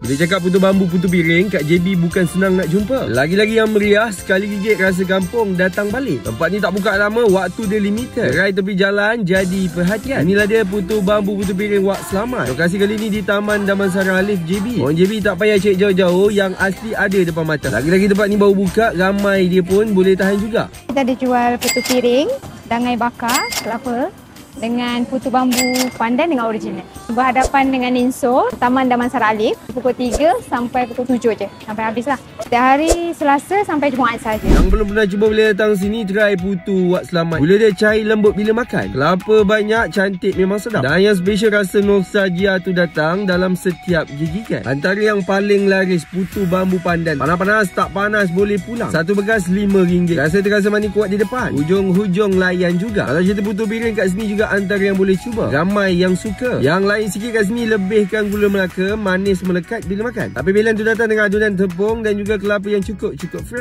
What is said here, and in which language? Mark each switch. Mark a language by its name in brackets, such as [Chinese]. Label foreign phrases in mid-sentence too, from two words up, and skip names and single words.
[Malay] Boleh cakap putu bambu, putu piring kat JB bukan senang nak jumpa. Lagi-lagi yang meriah, sekali gigit rasa kampung datang balik. Tempat ni tak buka lama, waktu dia limited. Gerai tepi jalan jadi perhatian. Inilah dia putu bambu, putu piring Wak Selamat. Lokasi kali ni di Taman Damansara Alif JB. Orang JB tak payah cek jauh-jauh, yang asli ada depan mata. Lagi-lagi tempat ni baru buka, ramai dia pun boleh tahan juga. Kita ada jual putu piring, dangai bakar, kelapa dengan putu bambu pandan dengan original. Berhadapan dengan Inso, Taman Damansara Alif, pukul 3 sampai pukul 7 je. Sampai habis lah. Setiap hari Selasa sampai Jumaat saja. Yang belum pernah cuba boleh datang sini, try putu Wak Selamat. Gula dia cair lembut bila makan. Kelapa banyak, cantik, memang sedap. Dan yang special rasa nostalgia tu datang dalam setiap gigitan. Antara yang paling laris, putu bambu pandan. Panas-panas, tak panas, boleh pulang. Satu bekas RM5. Rasa terasa manis kuat di depan. Hujung-hujung layan juga. Kalau cerita putu piring kat sini juga antara yang boleh cuba. Ramai yang suka. Yang lain sikit kat sini lebihkan gula Melaka, manis melekat bila makan. Tapi pilihan tu datang dengan adunan tepung dan juga kelapa yang cukup fresh.